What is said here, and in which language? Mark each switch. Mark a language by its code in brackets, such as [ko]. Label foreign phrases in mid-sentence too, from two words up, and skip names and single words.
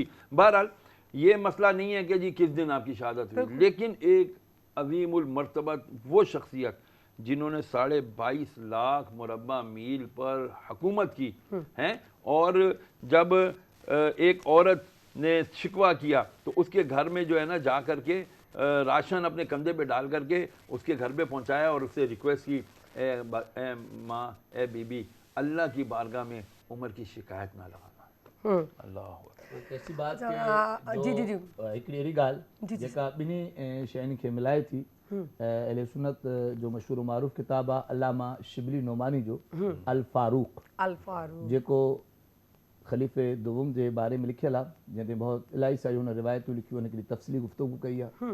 [ur] بہرحال یہ مسئلہ نہیں ہے کہ جی کس دن آپ کی شہادت ہوئی، لیکن ایک عظیم المرتبت وہ شخصیت جنہوں نے 22.5 لاکھ مربع میل پر حکومت کی ہیں، اور جب ایک عورت نے شکوہ کیا تو اس کے گھر میں جو ہے نا جا کر کے راشن اپنے کندھے پہ ڈال کر کے اس کے گھر پہ پہنچایا اور اس سے ریکویسٹ کی اے ماں، اے بی بی، اللہ کی بارگاہ میں عمر کی شکایت نہ لگانا. اللہ [sd] ایسی بات ہکڑی گال جیکا ॿिन्ही शयुनि खे मिलाए थी. अहले सुन्नत जो मशहूर मारूफ़ किताब आहे अलामा शिबली नोमानी जो अल फारूक, जेको ख़लीफ़े दुवम जे बारे में लिखियल आहे, जंहिंते बहुत इलाही सारी हुन रिवायतूं लिखियूं, हिकिड़ी तफ़सीली गुफ़्तगू कई आहे.